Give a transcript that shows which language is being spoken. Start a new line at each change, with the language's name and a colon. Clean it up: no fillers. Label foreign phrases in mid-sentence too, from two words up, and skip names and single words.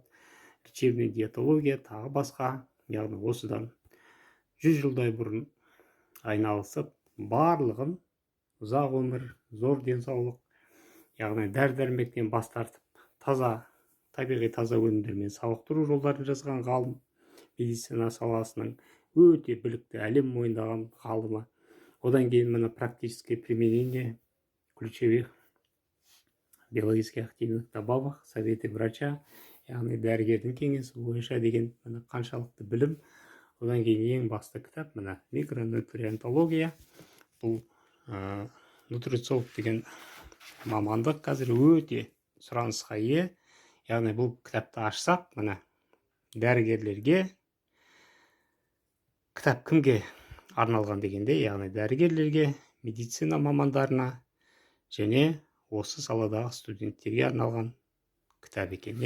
Russian: Лечебный диетология,
Kazakh: тағы басқа, яғни осыдан 100 жылдай бұрын айналысып, барлығын ұзақ өмір, зор денсаулық, яғни дәрі-дәрмектен бас тартып, таза, табиғи таза өнімдермен сауықтыру жолдарын жазған ғалым, медицина саласының өте білікті, әлем мойындаған ғалымы. Одан кейін мына
Russian: практическое применение ключевых биологических активных добавок, советы врача,
Kazakh: яғни дәрігердің кеңесі бойынша деген қаншалықты білім. Одан кейін ең басты кітап мына микронутриентология. Бұл нутрициолог деген мамандық қазір өте сұранысқа ие. Яғни бұл кітапты ашсақ, мына дәрігерлерге, кітап кімге арналған дегенде, яғни дәрігерлерге, медицина мамандарына және осы саладағы студенттерге арналған кітап екен.